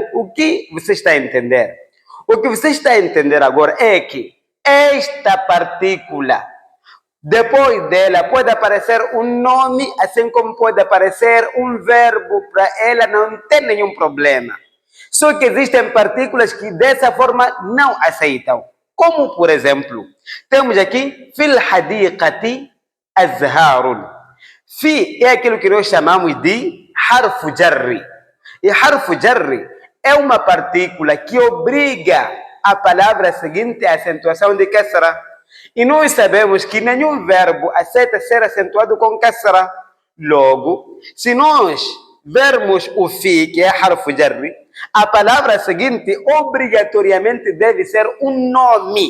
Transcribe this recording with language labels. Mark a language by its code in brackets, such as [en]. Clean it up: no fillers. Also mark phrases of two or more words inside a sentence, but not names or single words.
[pt] O que você está a entender? O que você está a entender agora é que esta partícula, depois dela pode aparecer um nome, assim como pode aparecer um verbo. Para ela não tem nenhum problema. Só que existem partículas que dessa forma não aceitam. Como, por exemplo, temos aqui [ar] في الحديقة أزهار. [pt] Fi é aquilo que nós chamamos de [ar] حرف جر. [pt] E [ar] حرف جر [pt] é uma partícula que obriga a palavra seguinte à acentuação de kasra. E nós sabemos que nenhum verbo aceita ser acentuado com kasra. Logo, se nós vermos o fi, que é [ar] حرف جر, [pt] a palavra seguinte obrigatoriamente deve ser um nome.